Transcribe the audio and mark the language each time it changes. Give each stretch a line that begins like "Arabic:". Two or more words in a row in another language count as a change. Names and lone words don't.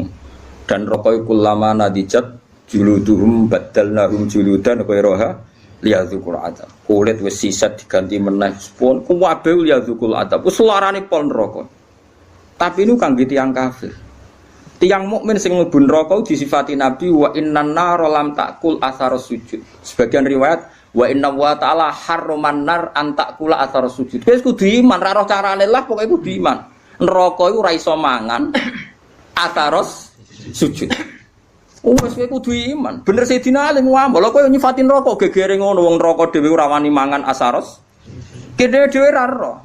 Javanese: Dan neraka iku
Arabic: لما نضجت جلودهم بدلناهم جلودا غيرها ليذوقوا العذاب.
Javanese: Kulit wis sisat diganti meneh pun kuwabe
Arabic: ليذوقوا العذاب.
Javanese: Wis larane pol neraka. Tapi niku kangge tiyang kafir. Tiang mukmin sing mlebu neraka disifati Nabi
Arabic: وإن النار لم تأكل أثر السجود.
Indonesian: Sebagian riwayat
Arabic: وإن وتعالى حرم النار أن تأكل أثر السجود.
Javanese: Wis kudu iman, ra roh carane lah pokoke kudu iman. Neraka iku ora iso mangan
Arabic: أثر السجود.
Javanese: Wis kowe kudu iman. Bener Sayyidina Ali ngomong, lha kowe nyifati neraka gegere ngono wong neraka dhewe ora wani mangan atharos. Kene dhewe ra roh.